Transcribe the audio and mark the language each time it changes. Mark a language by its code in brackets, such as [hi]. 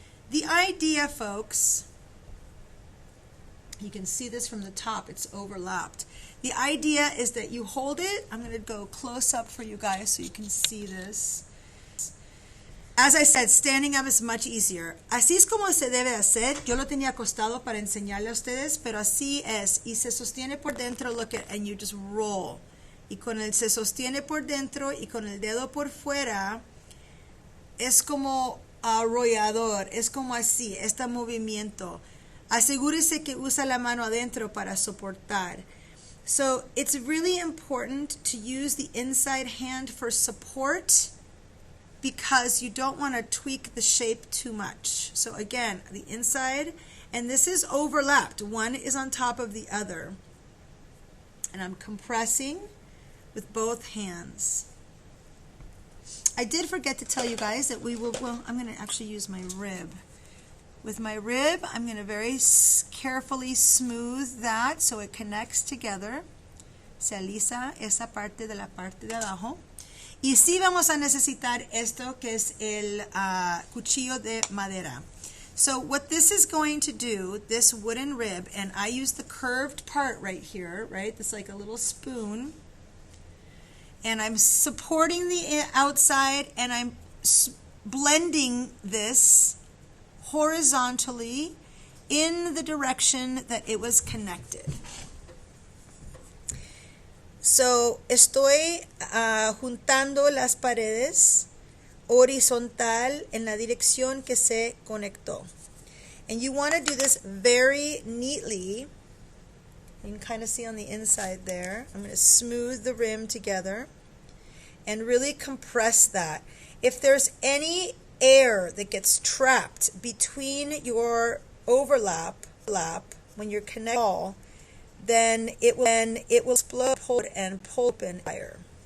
[en] The idea, folks, you can see this from the top, it's overlapped. The idea is that you hold it. I'm going to go close up for you guys so you can see this. As I said, standing up is much easier. [es] Así es como se debe hacer. Yo lo tenía acostado para enseñarle a ustedes, pero así es. Y se sostiene por dentro, [en] look at, and you just roll. [es] Y con el se sostiene por dentro y con el dedo por fuera, es como arrollador, es como así, este movimiento. Asegúrese que usa la mano adentro para soportar. [en] So it's really important to use the inside hand for support because you don't want to tweak the shape too much. So again, the inside, and this is overlapped. One is on top of the other. And I'm compressing with both hands. I did forget to tell you guys that we will, well, I'm going to actually use my rib. With my rib, I'm going to very carefully smooth that so it connects together. [es] Se alisa esa parte de la parte de abajo. Y sí vamos a necesitar esto que es el cuchillo de madera. [en] So what this is going to do, this wooden rib, and I use the curved part right here, right? It's like a little spoon. And I'm supporting the outside, and I'm blending this horizontally in the direction that it was connected. [es] So estoy juntando las paredes horizontal en la dirección que se conectó. [en] And you want to do this very neatly. You can kind of see on the inside there. I'm going to smooth the rim together and really compress that. If there's any air that gets trapped between your overlap when you're connecting, then it will explode and pull open fire.